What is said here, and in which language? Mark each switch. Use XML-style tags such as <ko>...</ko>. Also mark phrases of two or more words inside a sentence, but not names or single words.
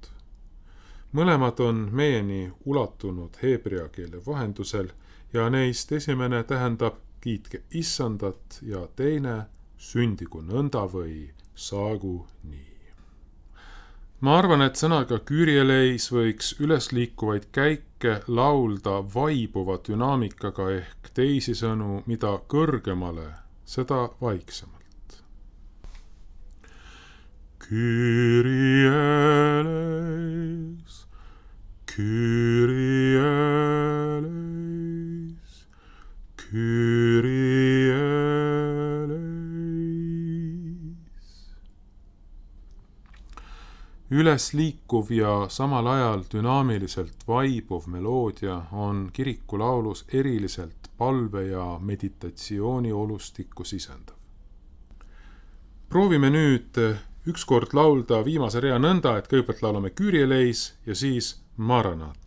<et>Mõlemad on meieni ulatunud heebrea keele vahendusel ja neist esimene tähendab kiitke issandat ja teine sündigu nõnda või saagu nii. Ma arvan, et sõnaga</et> <el>Κύριε ελέης</el> <et>võiks ülesliikuvaid käike laulda vaibuva dünaamikaga ehk teisisõnu, mida kõrgemale, seda vaiksemalt.</et> <el>Κύριε ελέης, Κύριε ελέης, Κύριε ελέης.</el> <et>Ülesliikuv ja samal ajal dünaamiliselt vaibuv meloodia on kirikulaulus eriliselt palve ja meditatsiooni olustikku sisendav. Proovime nüüd ükskord laulda viimase rea nõnda, et kõigepealt laulame Kyrieleis ja siis Maranatha.</et>